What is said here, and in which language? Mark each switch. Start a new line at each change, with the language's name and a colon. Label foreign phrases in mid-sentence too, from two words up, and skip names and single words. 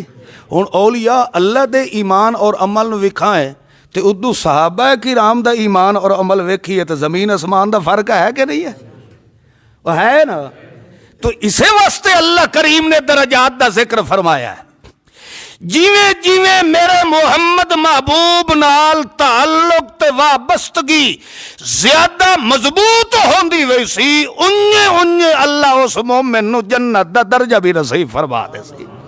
Punjabi: ہوں اولیاء اللہ دے ایمان اور عمل نو وکھائیں تے ادو صحابہ کرام دا ایمان اور عمل ویکھیے تے زمین اسمان دا فرق ہے کہ نہیں ہے؟ وہ ہے نا. تو اسے واسطے اللہ کریم نے درجات دا ذکر فرمایا ہے. جیویں جیویں میرے محمد محبوب نال تعلق تے وابستگی زیادہ مضبوط ہوندی وی سی، انجے اللہ اس مومن نو جنت دا درجہ بھی نصیب فرما دے سی.